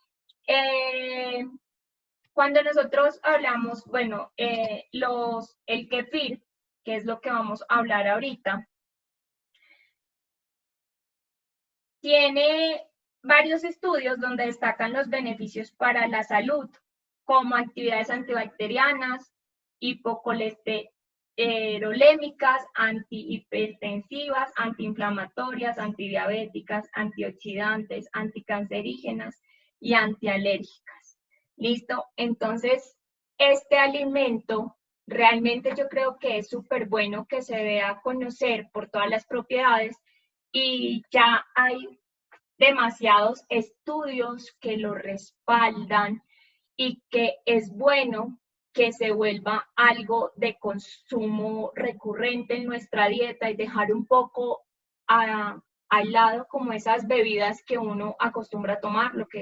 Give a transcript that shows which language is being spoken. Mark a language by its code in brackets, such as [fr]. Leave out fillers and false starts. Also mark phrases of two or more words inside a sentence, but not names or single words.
[es] Cuando nosotros hablamos, bueno, el kefir, que es lo que vamos a hablar ahorita, tiene varios estudios donde destacan los beneficios para la salud, como actividades antibacterianas, hipocolesterolémicas, antihipertensivas, antiinflamatorias, antidiabéticas, antioxidantes, anticancerígenas y antialérgicas. ¿Listo? Entonces, este alimento realmente yo creo que es súper bueno que se dé a conocer por todas las propiedades, y ya hay demasiados estudios que lo respaldan, y que es bueno que se vuelva algo de consumo recurrente en nuestra dieta, y dejar un poco al lado como esas bebidas que uno acostumbra a tomar,